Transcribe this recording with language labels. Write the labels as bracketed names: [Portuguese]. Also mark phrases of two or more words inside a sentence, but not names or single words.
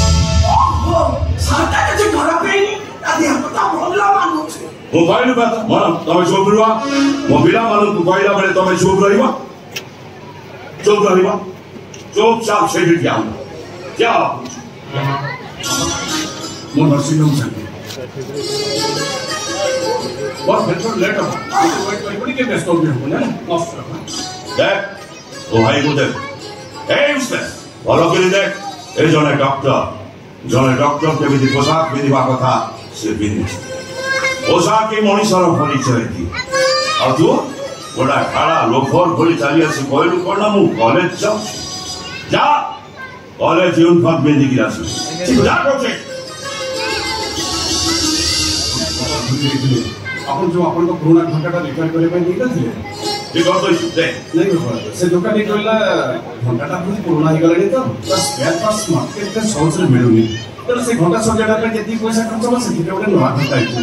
[Odia] ମୁଁ କହିଲି ତମେ ଚୁପ୍ ରୁହ। ମୋ ପିଲାମାନଙ୍କୁ କହିଲା ବେଳେ ତମେ ଚୁପ୍ ରହିବ। ଚୁପଚାପ ସେଇଠି ଠିଆ ହୁଅ। ମୁଁ [English] nursing home [Odia] ଚାଲିବି। ଲେଟ୍ ହବ। [Bangla] দেখ ও ভাই দেখ ভাল করে দেখ। [Odia] ଏଇ ଜଣେ ଡକ୍ଟର କେମିତି ପୋଷାକ ପିନ୍ଧିବା କଥା ସେ ପିନ୍ଧିଛି। ପୋଷାକଇ ମଣିଷର ପରିଚୟ ଦିଏ। ଆଉ ତୁ ଗୋଟା ଖାଡ଼ା ଲୋଫର ଭଳି ଚାଲି ଆସି କହିଲୁ କ'ଣ ନା ମୁଁ କଲେଜ ଯାଉଛି। ଯା [English] college uniform [Odia] ପିନ୍ଧିକି ଆସିବୁ। ଯା କହୁଛି। ଆପଣ ଯୋଉ ଆପଣଙ୍କ ପୁରୁଣା ଘଣ୍ଟାଟା ରିପେୟାର କରିବା ପାଇଁ ଦେଇଥିଲେ ସେ ଦୋକାନୀ କହିଲା ଘଣ୍ଟାଟା ପୁରୁଣା ହେଇଗଲାଣି ତ [English] spare parts [Odia] ମାର୍କେଟରେ ସହଜରେ ମିଳୁନି, ତେଣୁ ସେ ଘଣ୍ଟା ସଜାଡ଼ିବା ପାଇଁ ଯେତିକି ପଇସା ଖର୍ଚ୍ଚ ହେବ ସେଥିରେ ଗୋଟେ ନୂଆ ଘଣ୍ଟା ହେଇଥିଲା।